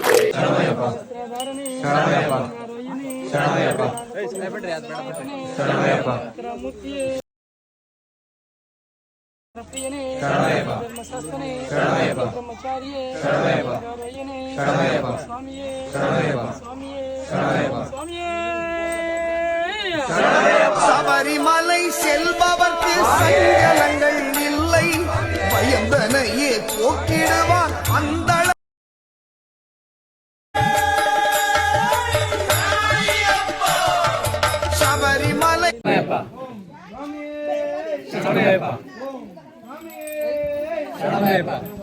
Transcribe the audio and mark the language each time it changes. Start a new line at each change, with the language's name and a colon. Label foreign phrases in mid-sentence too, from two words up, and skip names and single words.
Kannada: ಶರಣಮಯ್ಯಪ್ಪ ಶರಣಮಯ್ಯಪ್ಪ ಶರಣಮಯ್ಯಪ್ಪ ಶರಣಮಯ್ಯಪ್ಪ ಶರಣಮಯ್ಯಪ್ಪ ಶರಣಮಯ್ಯಪ್ಪ ಬ್ರಹ್ಮಚಾರಿಯೇ ಶರಣಮಯ್ಯಪ್ಪ ಶರಣಮಯ್ಯಪ್ಪ ಸ್ವಾಮಿಯೇ ಶರಣಮಯ್ಯಪ್ಪ ಸ್ವಾಮಿಯೇ ಶರಣಮಯ್ಯಪ್ಪ ಸ್ವಾಮಿಯೇ
Tamil: சபரிமலை செல்பவர்க்கு சஞ்சலங்கள் இல்லை, பயந்தனையே போக்கிடுவார் அந்த சபரிமலை.
Kannada: ಶರಣಮಯ್ಯಪ್ಪ ಶರಣಮಯ್ಯಪ್ಪ